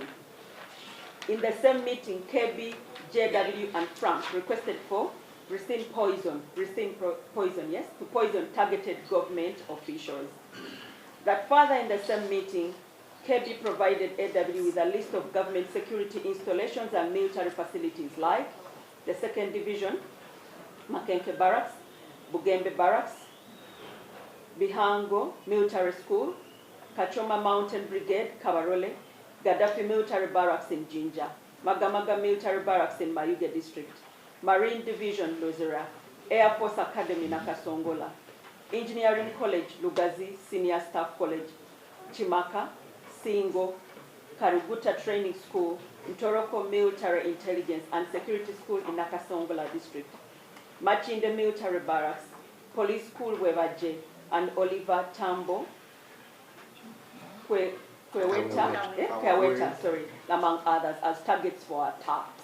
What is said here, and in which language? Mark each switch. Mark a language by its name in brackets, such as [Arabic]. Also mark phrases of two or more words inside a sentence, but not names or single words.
[English] In the same meeting, KB, JW, and Frank requested for ricin poison, to poison targeted government officials. That further in the same meeting, KB provided AW with a list of government security installations and military facilities like the 2nd Division, Makenke Barracks, Bukambwe Barracks, Bihango Military School, Kachoma Mountain Brigade, Kabarole, Gaddafi Military Barracks in Jinja, Magamaga Military Barracks in Mayuge District, Marine Division, Lozera, Air Force Academy, Nakasongola, Engineering College, Lugazi Senior Staff College, Chimaka, Singo, Karuguta Training School, Ntoroko Military Intelligence and Security School in Nakasongola District, Machinde Military Barracks, Police School Webaje, and Oliver Tambo, Kweweta, among others, as targets for attacks.